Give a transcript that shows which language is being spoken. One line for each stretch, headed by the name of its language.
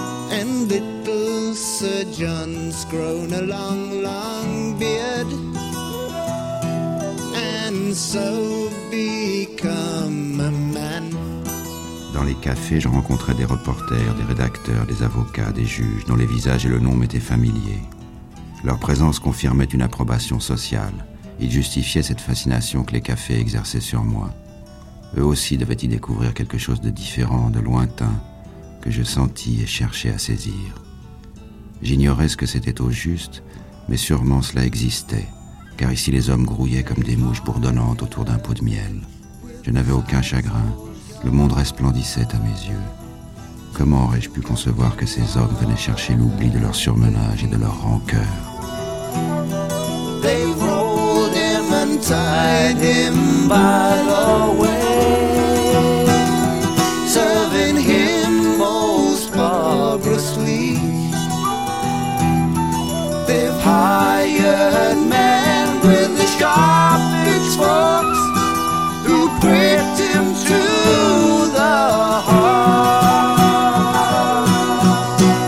English: And little Sir John's grown a long, long beard, and so become a man.
French: Dans les cafés, je rencontrais des reporters, des rédacteurs, des avocats, des juges, dont les visages et le nom m'étaient familiers. Leur présence confirmait une approbation sociale. Ils justifiaient cette fascination que les cafés exerçaient sur moi. Eux aussi devaient y découvrir quelque chose de différent, de lointain, que je sentis et cherchais à saisir. J'ignorais ce que c'était au juste, mais sûrement cela existait, car ici les hommes grouillaient comme des mouches bourdonnantes autour d'un pot de miel. Je n'avais aucun chagrin, le monde resplendissait à mes yeux. Comment aurais-je pu concevoir que ces hommes venaient chercher l'oubli de leur surmenage et de leur rancœur?
English: They've rolled him and tied him by the way, serving him most barbarously. They've hired men with the sharp pitchforks who pricked him to the heart.